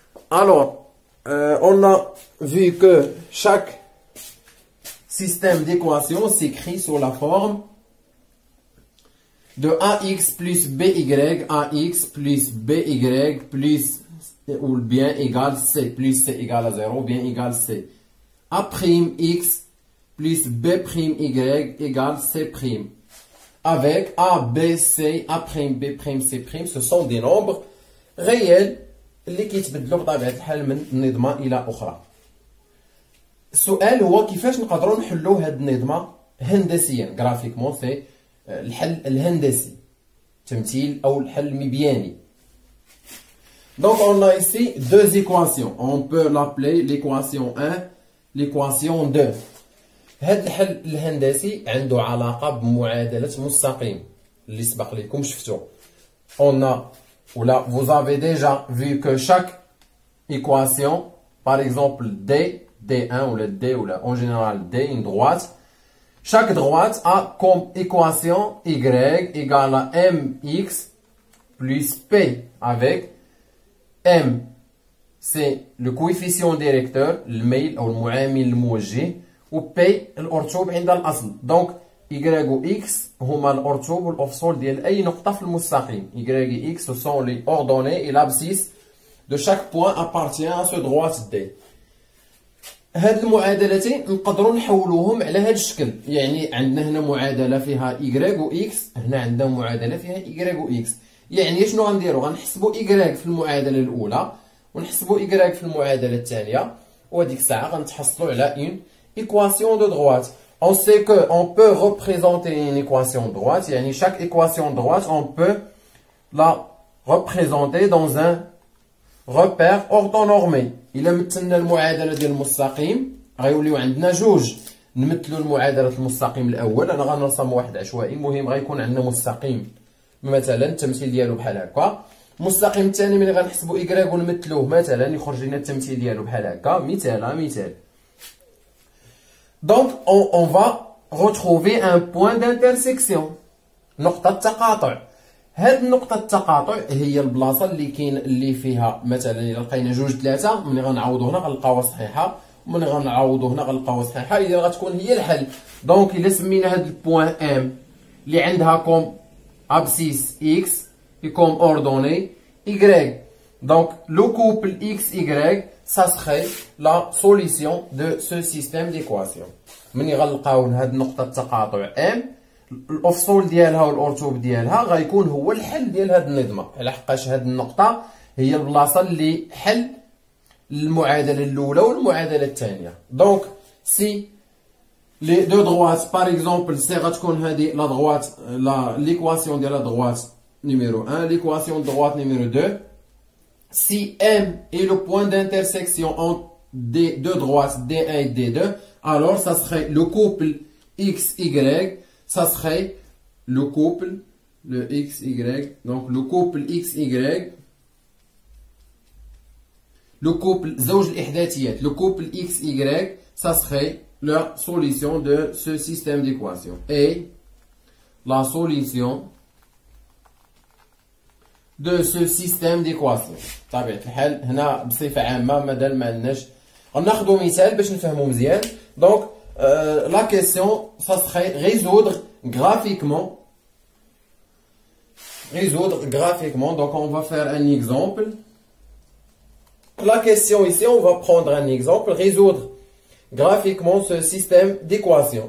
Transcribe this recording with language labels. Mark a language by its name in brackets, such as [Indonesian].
[French] Alors, on a vu que chaque système d'équation s'écrit sous la forme de ax plus by, ax plus by plus ou bien égal c, plus c égale à 0, ou bien égal c. A'(x) plus B'(y) égale C'. Avec A, B, C, A', B', C', ce sont des nombres réels [Arabic] اللي كيتبدلوا بطبيعة الحال من نظمة إلى أخرى. السؤال هو كيفاش نقدروا نحلوا هاد النظمة هندسيا جرافيكمون، سي الحل الهندسي، تمثيل أو الحل المبياني. [French] Donc on a ici deux équations. On peut l'appeler l'équation 1, l'équation 2. [Arabic] هاد الحل الهندسي عنده علاقة بمعادلة مستقيم اللي سبق لكم شفتوه. [French] On a, vous avez déjà vu que chaque équation, par exemple D1 ou le D ou en général D, une droite, chaque droite a comme équation Y égale à mx plus P, avec M c'est le coefficient directeur [Arabic] الميل أو المعامل الموجه، و P الأرتوب عند الأصل. donc Y و X هما الأرتوب والأفصول ديال أي نقطة في المستقيم. [French] Y et X ce sont les ordonnées et l'abscisse de chaque point appartient à ce droite D. [Arabic] هاد المعادلتين نقدروا نحولوهم على هاد الشكل، يعني عندنا هنا معادلة فيها Y و X، هنا عندنا معادلة فيها Y و X. يعني شنو غنديرو؟ غنحسبوا Y في المعادلة الأولى ونحسبوا Y في المعادلة الثانية، وهاديك الساعة غنتحصلوا على [French] une équation de droite. On sait que on peut représenter une équation de droite، يعني chaque équation de droite on peut la représenter dans un repère orthonormé. [Arabic] إلا مثلنا المعادلة ديال المستقيم غيوليو عندنا جوج. نمثلوا المعادلة المستقيم الأول، أنا غنرسم واحد عشوائي، المهم غيكون عندنا مستقيم مثلا التمثيل ديالو بحال هكا. المستقيم الثاني ملي غنحسبوا Y ونمثلوه مثلا يخرج لنا التمثيل ديالو بحال هكا، مثال. [French] Donc on va retrouver un point d'intersection، [Arabic] نقطة تقاطع. هاد نقطة التقاطع هي البلاصة اللي فيها مثلا إلا لقينا جوج ثلاثة، ملي غنعوضو هنا غنلقاوها صحيحة، وملي غنعوضو هنا غنلقاوها صحيحة، إذا غتكون هي الحل. دونك إلا سمينا هاد البوان M اللي عندها كوم [French] abscisse X et comme ordonnée Y. Donc le couple XY, ça serait la solution de ce système d'équation. [Arabic] من غنلقاو هاد النقطة التقاطع M، الأفصول ديالها والأرتوب ديالها غيكون هو الحل ديال هاد النظمة، على حقاش هاد النقطة هي البلاصة اللي حل المعادلة الأولى والمعادلة الثانية. [French] Donc si les deux droites, par exemple, c'est la droite, l'équation de la droite numéro 1, l'équation de droite numéro 2. Si M est le point d'intersection entre des deux droites D1 et D2, alors ça serait le couple XY, ça serait le couple, le XY, donc le couple XY, le couple [Arabic] زوج الإحداثيات, [French] le couple XY, ça serait la solution de ce système d'équation. Et la solution de ce système d'équation. [Arabic] طبيعة الحال هنا بصفة عامة مادام ما عندناش، غناخدو مثال باش نفهمو مزيان. [French] Donc la question ça serait résoudre graphiquement. Donc on va faire un exemple. La question ici, on va prendre un exemple, résoudre graphiquement ce système d'équation.